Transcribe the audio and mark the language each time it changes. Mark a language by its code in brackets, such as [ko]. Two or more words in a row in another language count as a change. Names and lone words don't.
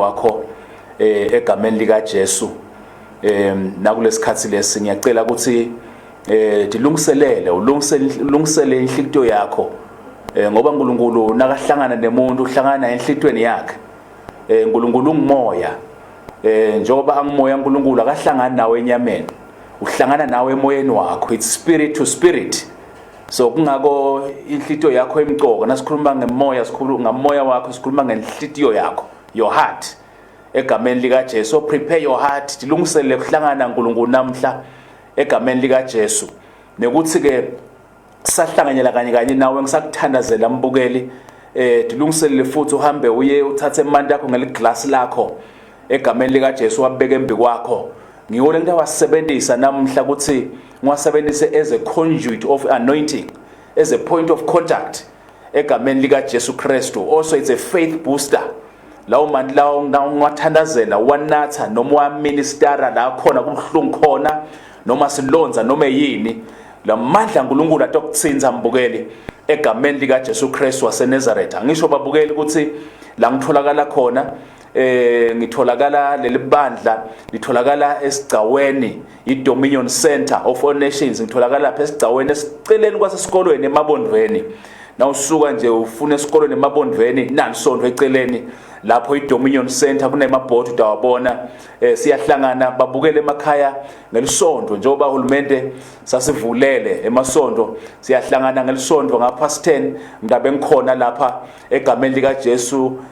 [ss] wakho egameni lika Jesu nakulesikhathi lesi ngiyacela ukuthi dilungiselele ulungisele inhlitiyo yakho ngoba uNkulunkulu nakahlangana nemuntu uhlangana enhlitweni yakhe uNkulunkulu ungumoya njengoba angumoya uNkulunkulu akahlangana nawe enyameni uhlangana nawe emoyeni wakho [en] it's spirit to spirit [ss] so kungako inhlitiyo yakho emqoka nasikhuluma ngemoya sikhuluma ngamoya wakho sikhuluma ngenhlitiyo yakho [en] your heart [ss] egameni lika Jesu [en] so prepare your heart [ss] dilungisele ukuhlangana uNkulunkulu namhla egameni lika Jesu nekuthi ke sahlanganyela kanye nawe ngisakuthandazela mbukeli dilungiselele futhi uhambe uye uthathe imandi yakho ngeliglass lakho egameni lika Jesu wabeka embi kwakho ngiyole ngita wasebenzisa namhla ukuthi ngiwasebenzise [en] as a conduit of anointing as a point of contact [ss] egameni lika Jesu Kristu also [en] it's a faith booster [ss] lawo manje lawo ngawathandazela wanatha noma waministera la khona kubuhlungu khona noma silonza noma yini lamandla uNkulunkulu atokutsinza mbukeli egameni lika Jesu Kristu waseNazaretha angisho babukeli ukuthi la ngitholakala khona ngitholakala leli bandla litholakala esigcaweni iDominion Center of All Nations ngitholakala lapha esigcaweni esiceleni kwasesikolweni eMabondweni nawusuka nje ufuna esikolweni eMabondweni nanisondwe eceleni lapho iDominion Center kunemabhodi utawabona siyahlangana babukele emakhaya ngelisonto njengoba uhulumende sasivulele emasonto siyahlangana ngelisonto ngapast 10 ngabe ngikhona lapha egameni lika Jesu